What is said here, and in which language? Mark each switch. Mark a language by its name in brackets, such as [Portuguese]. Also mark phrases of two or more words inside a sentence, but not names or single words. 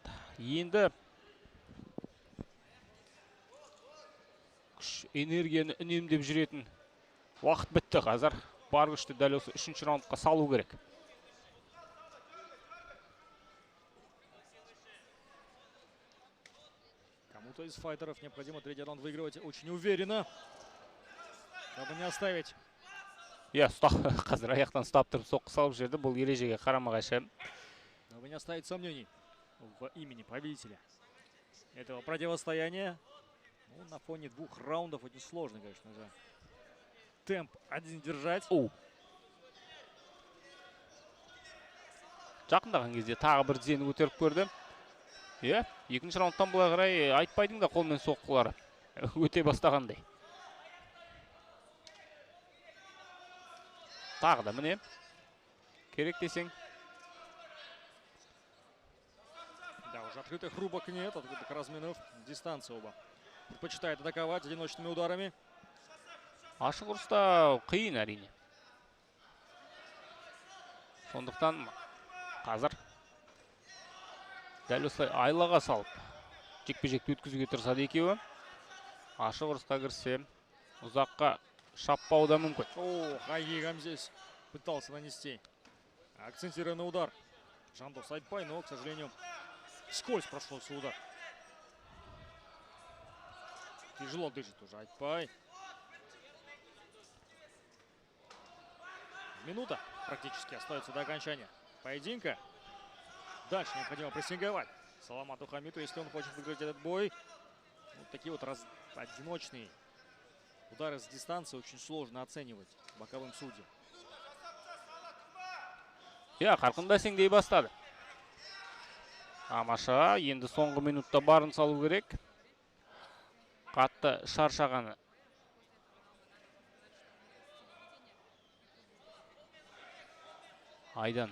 [Kazakh] Енді күш энергияны үнемдеп жүретін уақыт бітті қазір. Бар күшті дәл осы 3-ші раундқа салу керек. [Russian] Кому-то из файтеров необходимо третий раунд выигрывать очень уверенно, чтобы не оставить. [Kazakh] Қазір аяқтан ұстап тұрып соққы салып жерді. Бұл ережеге қарама-қайшы. [Russian] Чтобы не оставить сомнений в имени победителя этого противостояния. Ну, на фоне 2 раундов очень сложно, конечно же, темп один держать. [Kazakh] Жақындаған кезде тағы бір тізені көтеріп көрді. 2-ші раундтан былай қарай Айтбайдың да қолмен соққылары өте бастағандай. Тағы да міне керек десең. [Russian] Да, уже открытых рубок нет, открытых разменов. Дистанция оба предпочитает атаковать одиночными ударами. [Kazakh] Ашық ұрыста қиын әрине. Сондықтан қазір дәл осылай айлаға салып жекпе-жекті өткізуге тырысады екеуі. Ашық ұрысқа кірсе ұзаққа шаппауы да мүмкін. [Russian] Хайгигам здесь пытался нанести акцентированный удар. Жандос Айтбай, но, к сожалению, вскользь прошелся удар. Тяжело дышит уже Айтбай. Минута практически остается до окончания поединка. Дальше необходимо прессинговать Саламату Хамиту, если он хочет выиграть этот бой. Вот такие вот одиночные удары с дистанции очень сложно оценивать боковым судьям. [Kazakh] Қарқын бәсеңдей бастады. Тамаша, енді соңғы минутта барын салу керек. Қатты шаршағаны. Айдан.